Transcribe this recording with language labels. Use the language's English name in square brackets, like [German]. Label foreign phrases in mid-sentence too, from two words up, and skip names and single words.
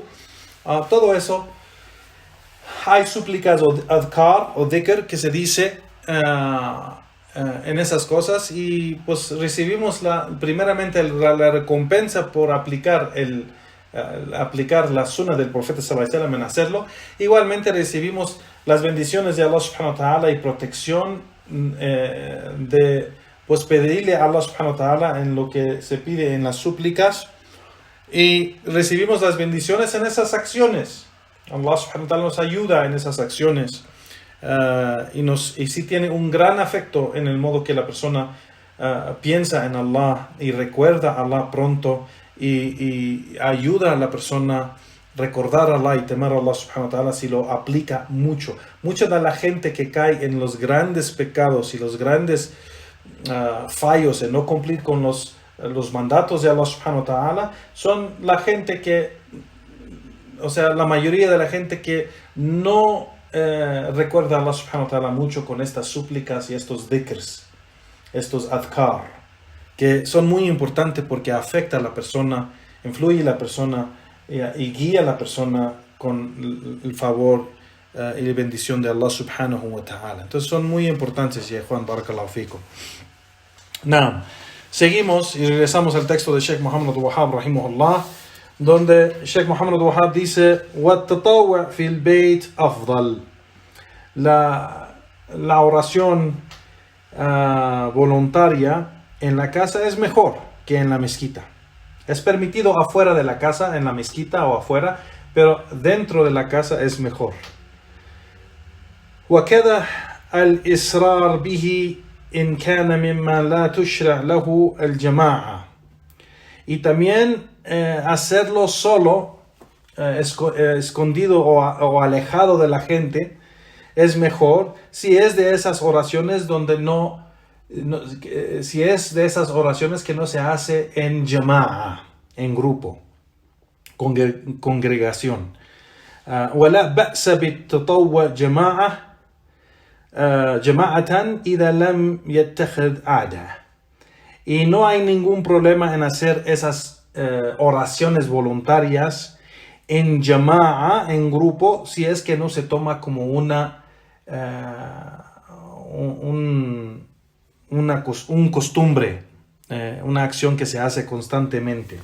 [Spanish] Todo eso. Hay súplicas o adhkar o dhikr que se dice en esas cosas y pues recibimos primeramente la recompensa por aplicar la sunna del profeta [Arabic] صلى الله عليه وسلم [Spanish] en hacerlo. Igualmente recibimos las bendiciones de Allah [Arabic] سبحانه وتعالى [Spanish] y protección de pues pedirle a Allah [Arabic] سبحانه وتعالى [Spanish] en lo que se pide en las súplicas y recibimos las bendiciones en esas acciones. Allah [Arabic] سبحانه وتعالى [Spanish] nos ayuda en esas acciones y sí tiene un gran afecto en el modo que la persona piensa en Allah y recuerda a Allah pronto y ayuda a la persona a recordar a Allah y temer a Allah [Arabic] سبحانه وتعالى [Spanish] si lo aplica mucho. Mucha de la gente que cae en los grandes pecados y los grandes fallos en no cumplir con los mandatos de Allah [Arabic] سبحانه وتعالى [Spanish] son la gente la mayoría de la gente que no recuerda a Allah [Arabic] سبحانه وتعالى [Spanish] mucho con estas súplicas y estos dhikrs, estos adhkar, que son muy importantes porque afecta a la persona, influye a la persona y guía a la persona con el favor y la bendición de Allah [Arabic] سبحانه وتعالى. [Spanish] Entonces son muy importantes, ya Juan, [Arabic] بارك الله فيكم. [Spanish] Now, seguimos y regresamos al texto de Sheikh Muhammad al-Wahhab rahimahullah, donde Sheikh Muhammad al-Wahhab dice [Arabic] وَالتَّطَوَّعْ فِي الْبَيْتِ أَفْضَلُ. [Spanish] La oración voluntaria en la casa es mejor que en la mezquita. Es permitido afuera de la casa, en la mezquita o afuera, pero dentro de la casa es mejor. [Arabic] وَكَذَا الْإِسْرَارُ بِهِ إِنْ كَانَ مِمَّا لَا تُشْرَعْ لَهُ الْجَمَاعَةِ. [Spanish] Y también hacerlo solo, escondido o alejado de la gente, es mejor si es de esas oraciones donde si es de esas oraciones que no se hace en jama'a, en grupo, congregación. [Arabic] ولا بأس بالتطوع جماعة إذا لم يتخذ عادة. [Spanish] Y no hay ningún problema en hacer esas oraciones voluntarias en jama'a, en grupo, si es que no se toma como una costumbre, una acción que se hace constantemente.